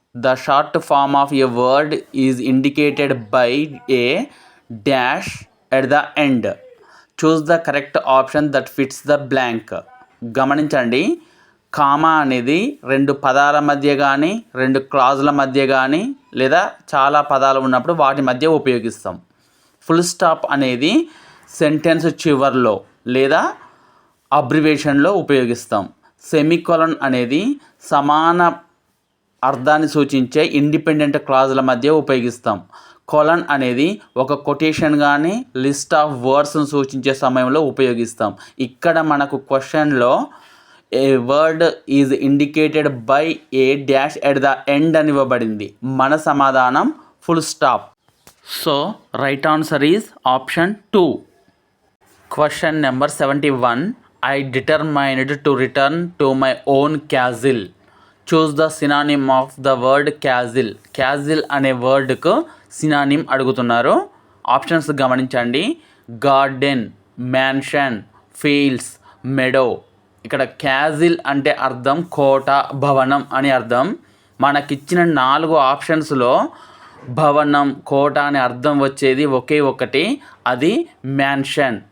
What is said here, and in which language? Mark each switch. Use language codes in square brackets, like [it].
[en] The short form of a word is indicated by a dash at the end. Choose the correct option that fits the blank. [te] గమనించండి, comma అనేది 2 పదాల మధ్య కానీ 2 క్లాజుల మధ్య కానీ లేదా చాలా పదాలు ఉన్నప్పుడు వాటి మధ్య ఉపయోగిస్తాం. ఫుల్ స్టాప్ అనేది సెంటెన్స్ చివర్లో లేదా అబ్రివేషన్లో ఉపయోగిస్తాం. సెమికోలన్ అనేది సమాన అర్థాన్ని సూచించే ఇండిపెండెంట్ క్లాజుల మధ్య ఉపయోగిస్తాం. కొలన్ అనేది ఒక కొటేషన్ కానీ లిస్ట్ ఆఫ్ వర్డ్స్ను సూచించే సమయంలో ఉపయోగిస్తాం. ఇక్కడ మనకు క్వశ్చన్లో [en] a word is indicated by a dash at the end [te] అని ఇవ్వబడింది. మన సమాధానం full stop. [en] So right answer is option 2. Question number 71. I determined to return to my own castle. Choose the synonym of the word castle. [te] Castle అనే వర్డ్కు synonym అడుగుతున్నారు. Options గమనించండి. Garden, mansion, fields, మెడో. ఇక్కడ castle అంటే అర్థం కోట, భవనం అని అర్థం. మనకిచ్చిన 4 ఆప్షన్స్లో భవనం, కోట అనే అర్థం వచ్చేది ఒకే ఒకటి, అది మ్యాన్షన్.